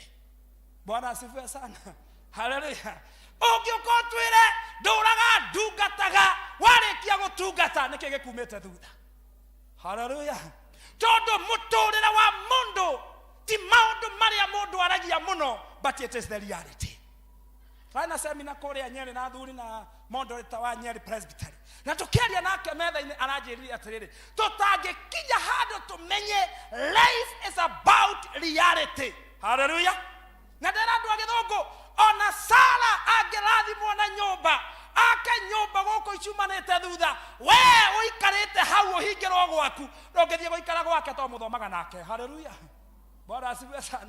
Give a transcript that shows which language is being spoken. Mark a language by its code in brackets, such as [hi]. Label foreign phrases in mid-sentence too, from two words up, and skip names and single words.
[sw] Bwana asifiwe sana. Haleluya. [ki] Ũngĩkorwo twĩre ndũraga ndungataga, warĩkia gũtungata nĩkĩ gĩkumĩte thutha. Haleluya. Tondũ mũtũrĩre wa mũndũ ti maũndũ marĩa mũndũ aragia mũno, [en] but it is the reality. [ki] Fana semina kũrĩa Nyeri na thuri na moderator wa Nyeri Presbytery, na tukiaria nake metha-inĩ aranjĩrire atĩrĩrĩ, tũtangĩkinya handũ tũmenye [en] life is about reality. [ki] Haleluya. Na ndĩra andũ a Gĩthũngũ, ona Sara angĩrathimwo na nyũmba, ake nyũmba gũkũ icumanĩte thutha, we ũikarĩte hau ũhingĩrwo gwaku, ndũngĩthiĩ gũikara gwake to mũthomaga nake. [sw] Haleluya. Bwana asifiwe sana.